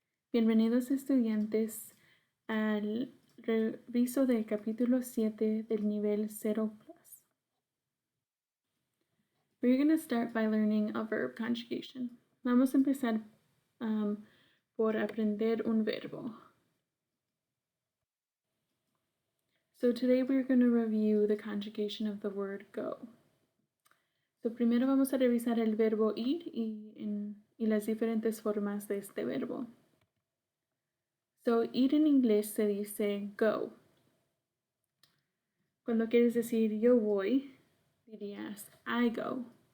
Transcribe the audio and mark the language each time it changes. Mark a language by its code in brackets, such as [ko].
[es] Bienvenidos estudiantes al reviso del capítulo 7 del nivel 0+. [en] We're going to start by learning a verb conjugation. [es] Vamos a empezar por aprender un verbo. [en] So today we're going to review the conjugation of the word go. [es] So primero vamos a revisar el verbo ir y las diferentes formas de este verbo. So, ir en inglés se dice go. Cuando quieres decir yo voy, dirías [en] I go.